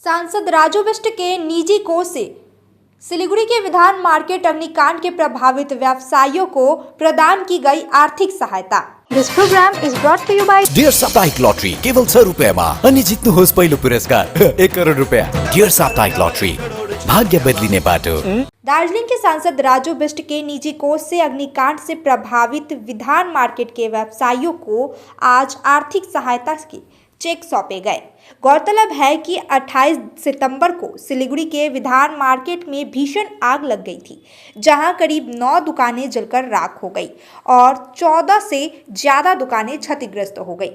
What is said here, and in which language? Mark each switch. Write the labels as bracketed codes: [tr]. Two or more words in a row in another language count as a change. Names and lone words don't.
[hi] सांसद राजू बिष्ट के निजी कोष से सिलीगुड़ी के विधान मार्केट अग्निकांड के प्रभावित व्यवसायियों को प्रदान की गई आर्थिक सहायता। [en] This program is brought to you by [ne] डियर साप्ताहिक लॉटरी केवल 100 रुपैयाँमा अनि जित्नुहोस् पहिलो पुरस्कार 1 करोड रुपैयाँ। डियर साप्ताहिक लॉटरी भाग्य बदलिने बाटो। [hi] दार्जिलिंग के सांसद राजू बिष्ट के निजी कोष से अग्निकांड से प्रभावित विधान मार्केट के व्यवसायियों को आज आर्थिक सहायता के चेक सौंपे गए। गौरतलब है कि 28 सितंबर को सिलीगुड़ी के विधान मार्केट में भीषण आग लग गई थी, जहां करीब 9 दुकानें जलकर राख हो गई और 14 से ज्यादा दुकानें क्षतिग्रस्त हो गई।